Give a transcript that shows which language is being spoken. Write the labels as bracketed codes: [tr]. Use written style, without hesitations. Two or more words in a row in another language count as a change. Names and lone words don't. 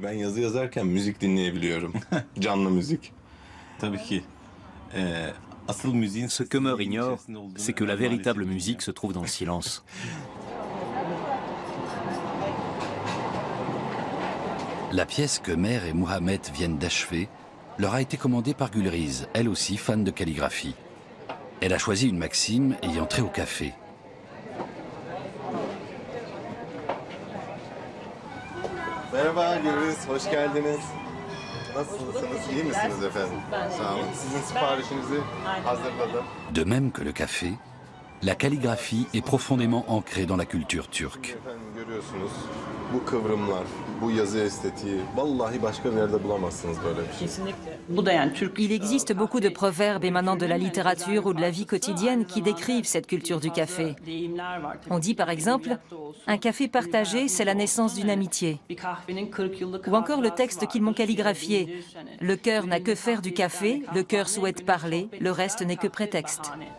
[fr] Ce qu'Ömer ignore, c'est que la véritable musique se trouve dans le silence. La pièce que Ömer et Mohamed viennent d'achever leur a été commandée par Gülriz, elle aussi fan de calligraphie. Elle a choisi une maxime ayant trait au café. [tr] Merhaba Gülriz, hoş geldiniz. Nasılsınız? İyi misiniz efendim? Sağ olun. Sizin siparişinizi hazırladım. [fr] De même que le café, la calligraphie est profondément ancrée dans la culture turque. [tr] Efendim görüyorsunuz bu kıvrımlar, bu yazı estetiği, vallahi başka bir yerde bulamazsınız böyle bir şey. [fr] Il existe beaucoup de proverbes émanant de la littérature ou de la vie quotidienne qui décrivent cette culture du café. On dit par exemple, un café partagé, c'est la naissance d'une amitié. Ou encore le texte qu'ils m'ont calligraphié. Le cœur n'a que faire du café, le cœur souhaite parler, le reste n'est que prétexte.